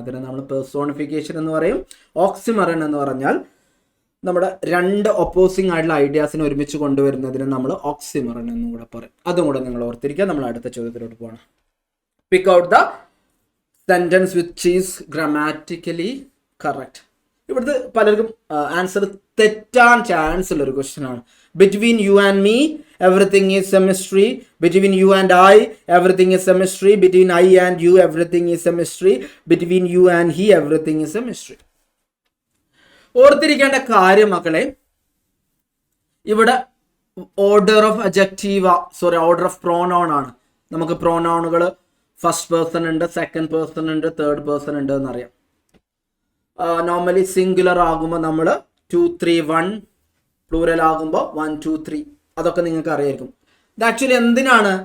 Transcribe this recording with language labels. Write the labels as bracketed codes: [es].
[ml] അതിനെ നമ്മൾ പേഴ്സോണിഫിക്കേഷൻ എന്ന് പറയും. ഓക്സിമറൻ എന്ന് പറഞ്ഞാൽ നമ്മുടെ രണ്ട് ഒപ്പോസിംഗ് ആയിട്ടുള്ള ഐഡിയാസിനെ ഒരുമിച്ച് കൊണ്ടുവരുന്നതിന് നമ്മൾ ഓക്സിമറൻ എന്നും കൂടെ പറയും. അതും കൂടെ നിങ്ങൾ ഓർത്തിരിക്കുക. നമ്മൾ അടുത്ത ചോദ്യത്തിലോട്ട് പോകണം. [en] Pick out the sentence which is grammatically correct. [ml] ഇവിടുത്തെ പലർക്കും ആൻസർ തെറ്റാൻ ചാൻസ് ഉള്ള ഒരു ക്വസ്റ്റ്യൻ ആണ്. [en] Between you and me everything is a mystery. Between you and I, everything is a mystery. Between I and you, everything is a mystery. Between you and he, everything is a mystery. [ml] ഓർത്തിരിക്കേണ്ട കാര്യം മക്കളെ, ഇവിടെ order of adjective order of pronoun ആണ്. നമുക്ക് പ്രോനൗണുകൾ first person ഉണ്ട്, second person ഉണ്ട്, third person ഉണ്ട് എന്നറിയാം. നോർമലി സിംഗുലർ ആകുമ്പോൾ നമ്മൾ 2 3 1, പ്ലൂറൽ ആകുമ്പോൾ 1 2 3, അതൊക്കെ നിങ്ങൾക്ക് അറിയായിരിക്കും. ഇത് ആക്ച്വലി എന്തിനാണ്?